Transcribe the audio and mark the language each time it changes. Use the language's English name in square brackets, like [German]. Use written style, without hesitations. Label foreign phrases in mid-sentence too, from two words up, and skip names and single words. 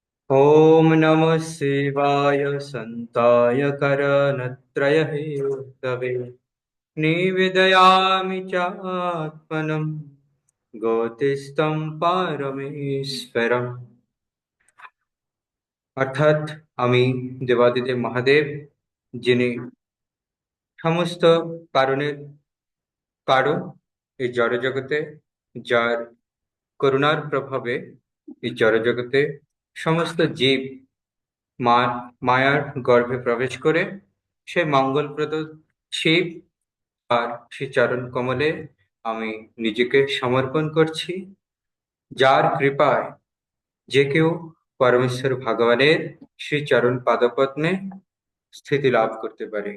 [Sanskrit] ॐ नमः शिवाय सन्ताय करणत्रयहेतवे निवेदयामि चात्मनं ज्योतिस्तं পারমেশ্বরম। [Bangla] অর্থাৎ আমি দেবাদিদেব মহাদেব, যিনি সমস্ত কারণের কারণ এই জড়জগতে, যার করুণার প্রভাবে এই জড়জগতে সমস্ত জীব মা মায়ার গর্ভে প্রবেশ করে সেই মঙ্গলপ্রদ শিব আর শ্রী চরণ কমলে আমি নিজেকে সমর্পণ করছি, যার কৃপায় যে কেউ পরমেশ্বর ভগবানের শ্রী চরণ পাদপদ্মে স্থিতি লাভ করতে পারে।